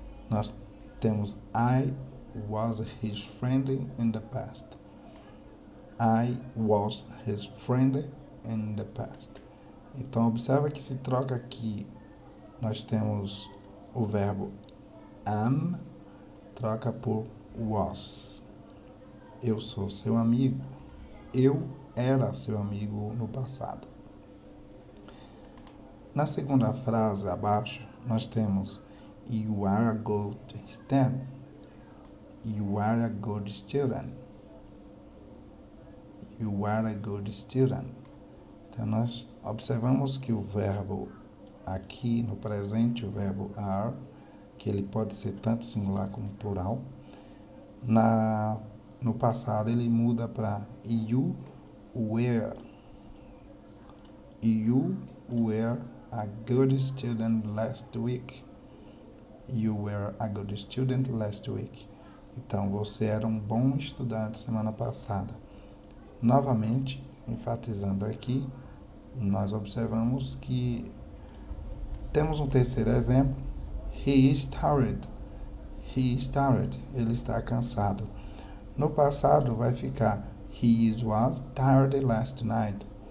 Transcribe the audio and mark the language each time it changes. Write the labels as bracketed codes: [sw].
[pt] Nós temos [en] I was his friend in the past. I was his friend in the past. [pt] Então, observa que se troca aqui, nós temos o verbo am, troca por was. Eu sou seu amigo. Eu era seu amigo no passado. Na segunda frase abaixo, nós temos [en] you are a good student. You are a good student. You are a good student. [pt] Então, nós observamos que o verbo aqui no presente, o verbo are, que ele pode ser tanto singular como plural, no passado ele muda para [en] you were. You were a good student last week. You were a good student last week. [pt] Então, você era um bom estudante semana passada. Novamente, enfatizando aqui, nós observamos que temos um terceiro exemplo. [en] He is tired. He is tired. [pt] Ele está cansado. No passado vai ficar [en] he was tired last night.